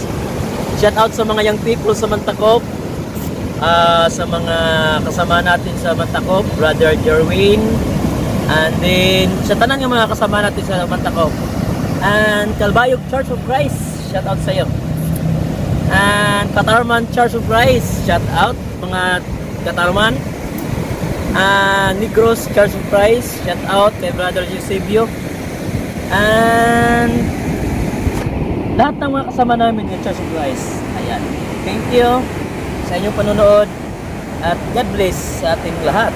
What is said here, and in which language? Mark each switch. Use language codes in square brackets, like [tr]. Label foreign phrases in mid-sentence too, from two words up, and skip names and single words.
[tl] Shout out sa mga young people sa Mantakop. Sa mga kasama natin sa Mantakop, Brother Jerwin. And then sa tanan ng mga kasama natin sa Mantakop. And Calbayog Church of Christ. Shout out sa iyo. And Katarman Church of Christ. Shout out mga Katarman. Negros Church of Christ. Shout out kay Brother Eusebio. And lahat ng mga kasama namin ng Church of Christ. Ayan. [en] Thank you [tl] sa inyong panonood. At [en] God bless [tl] sa ating lahat.